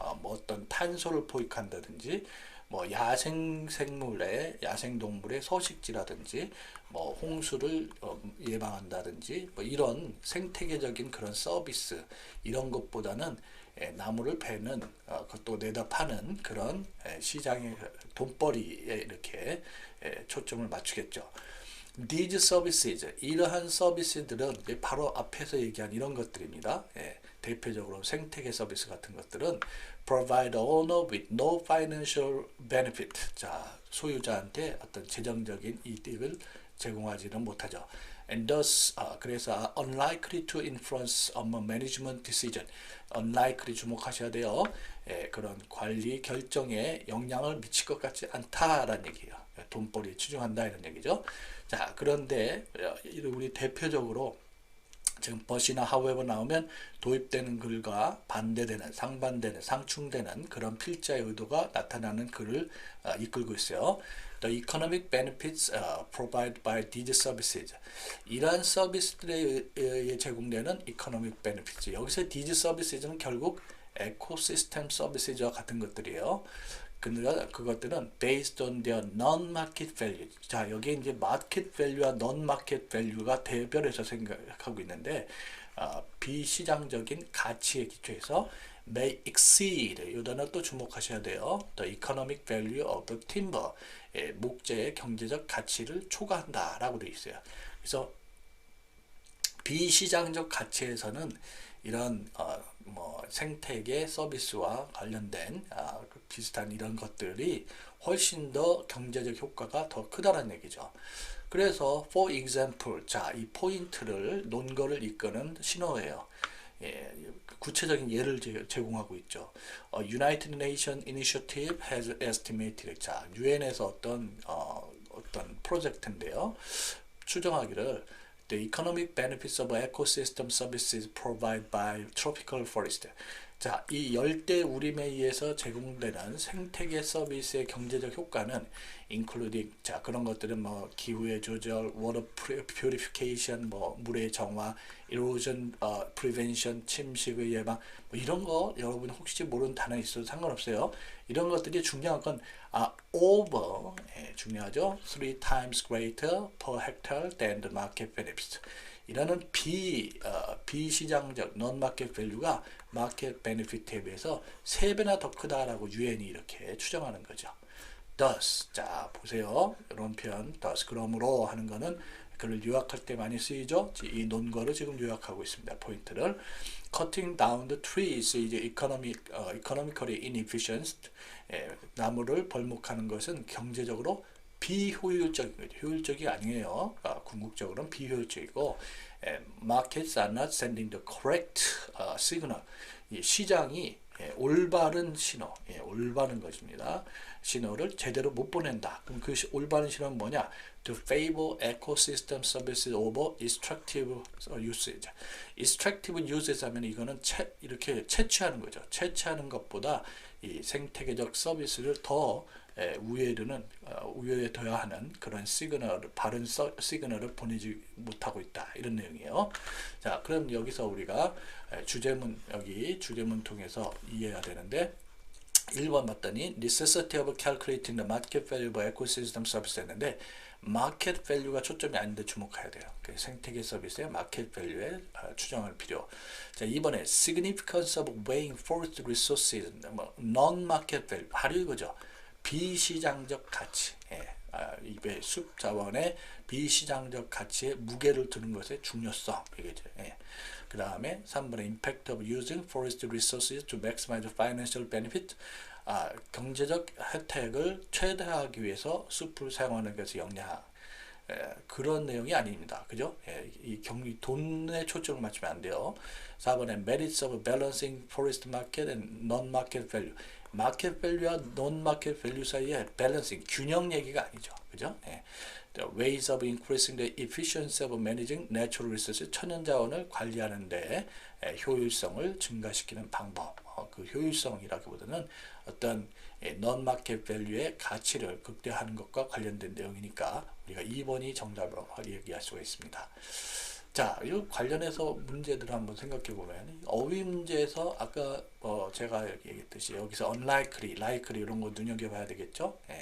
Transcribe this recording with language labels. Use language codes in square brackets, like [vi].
[ko] 뭐 어떤 탄소를 포획한다든지, 뭐 야생생물의 야생동물의 서식지라든지 뭐 홍수를 예방한다든지 뭐 이런 생태계적인 그런 서비스, 이런 것보다는 나무를 베는 그것도 내다 파는 그런 시장의 돈벌이에 이렇게 초점을 맞추겠죠. [en] These services, [ko] 이러한 서비스들은 바로 앞에서 얘기한 이런 것들입니다. 대표적으로 생태계 서비스 같은 것들은 [en] provide owner with no financial benefit. [ko] 자, 소유자한테 어떤 재정적인 이득을 제공하지는 못하죠. [en] And thus, [ko] 그래서 [en] unlikely to influence on management decision. [ko] unlikely 주목하셔야 돼요. 그런 관리 결정에 영향을 미칠 것 같지 않다라는 얘기예요. 돈벌이에 치중한다 이런 얘기죠. 자, 그런데 우리 대표적으로 지금 but이나 however 나오면 도입되는 글과 반대되는, 상반되는, 상충되는 그런 필자의 의도가 나타나는 글을 이끌고 있어요. [en] The economic benefits provided by these services. [ko] 이러한 서비스들에 의해 제공되는 [en] economic benefits. [ko] 여기서 these services는 결국 에코시스템 서비스와 같은 것들이에요. 그러니까 그것들은 [en] based on their non-market value. [ko] 자, 여기 이제 market value와 non-market value가 대별해서 생각하고 있는데, 비시장적인 가치에 기초해서 [en] may exceed, [ko] 이 단어 또 주목하셔야 돼요. [en] The economic value of the timber, [ko] 목재의 경제적 가치를 초과한다라고 되어 있어요. 그래서 비시장적 가치에서는 이런 뭐 생태계 서비스와 관련된 비슷한 이런 것들이 훨씬 더 경제적 효과가 더 크다는 얘기죠. 그래서 [en] for example, [ko] 자, 이 포인트를 논거를 이끄는 신호예요. 구체적인 예를 제공하고 있죠. [en] United Nations Initiative has estimated. [ko] 자, 유엔에서 어떤 프로젝트인데요. 추정하기를 [en] The economic benefits of ecosystem services provided by tropical forest. [ko] 자, 이 열대 우림에 의해서 제공되는 생태계 서비스의 경제적 효과는 including, 자, 그런 것들은 뭐 기후의 조절, [en] water purification, [ko] 뭐 물의 정화, [en] erosion prevention, [ko] 침식의 예방, 뭐 이런 거 여러분 혹시 모르는 단어 있어도 상관없어요. 이런 것들이 중요한 건 [en] over, [ko] 중요하죠. [en] 3 times greater per hectare than the market benefits. [ko] 이라는 비시장적 non-market value가 market benefit에 비해서 3배나 더 크다라고 유엔이 이렇게 추정하는 거죠. thus, 자 보세요. 이런 표현 thus, 그러므로 하는 거는 그걸 요약할 때 많이 쓰이죠. 이 논거를 지금 요약하고 있습니다. 포인트를 [en] cutting down the trees is economically inefficient. [ko] 나무를 벌목하는 것은 경제적으로 비효율적인 거죠. 효율적이 아니에요. 궁극적으로는 비효율적이고 [en] markets are not sending the correct signal. [ko] 이 시장이 올바른 신호, 올바른 것입니다. 신호를 제대로 못 보낸다. 그럼 그 올바른 신호는 뭐냐? [en] To favor ecosystem services over extractive usage. [ko] extractive usage 하면 이거는 이렇게 채취하는 거죠. 채취하는 것보다 이 생태계적 서비스를 더 우회에 둬야 하는 그런 바른 시그널을 보내지 못하고 있다. 이런 내용이에요. 자, 그럼 여기서 우리가 여기 주제문 통해서 이해해야 되는데 1번 봤더니 [en] necessity of calculating the market value of ecosystem service [ko] 했는데 마켓 밸류가 초점이 아닌데 주목해야 돼요. 생태계 서비스의 마켓 밸류에 추정할 필요. 자, 2번에 [en] significance of weighing forest resources, non-market value, [ko] 바로 이거죠. 비시장적 가치, 이 숲 자원의 비시장적 가치에 무게를 두는 것의 중요성, 이거죠. 그 다음에 3번에 [en] impact of using forest resources to maximize financial benefit. [ko] 경제적 혜택을 최대화하기 위해서 숲을 사용하는 것의 영향. 그런 내용이 아닙니다. 그죠? 이 돈에 초점을 맞추면 안 돼요. 4번에 [en] merits of balancing forest market and non-market value. [ko] 마켓 밸류와 non-market value 사이의 밸런싱, 균형 얘기가 아니죠. 그죠? [en] The ways of increasing the efficiency of managing natural resources, [ko] 천연자원을 관리하는데 효율성을 증가시키는 방법. 그 효율성이라기보다는 어떤 non-market value의 가치를 극대화하는 것과 관련된 내용이니까 우리가 2번이 정답으로 얘기할 수가 있습니다. 자, 이 관련해서 문제들을 한번 생각해 보면 어휘 문제에서 아까 제가 얘기했듯이 여기서 unlikely, likely 이런 거 눈여겨봐야 되겠죠.